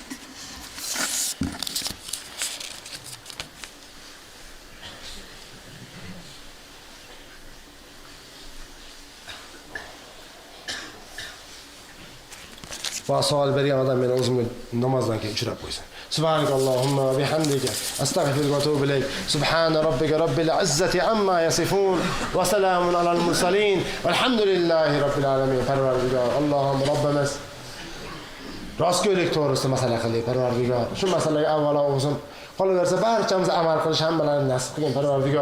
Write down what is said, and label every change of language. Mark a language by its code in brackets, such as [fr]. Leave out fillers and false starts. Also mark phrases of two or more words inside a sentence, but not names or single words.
[uz] Va savol bergan odam meni o'zimga namozdan keyin uchrab qo'ysin. [ar] سبحانك اللهم وبحمدك أستغفرك وأتوب إليك. سبحان ربك رب العزة عما يصفون وسلام على المرسلين. والحمد لله رب العالمين. [uz] Parvardigor, Allohum robbimiz rostgo'ylik to'g'risida masala qildik, Parvardigor. Shu masalaga avvalo o'zim qolaversa barchamiz amal qilish hammalarni nasib qilgin, Parvardigor.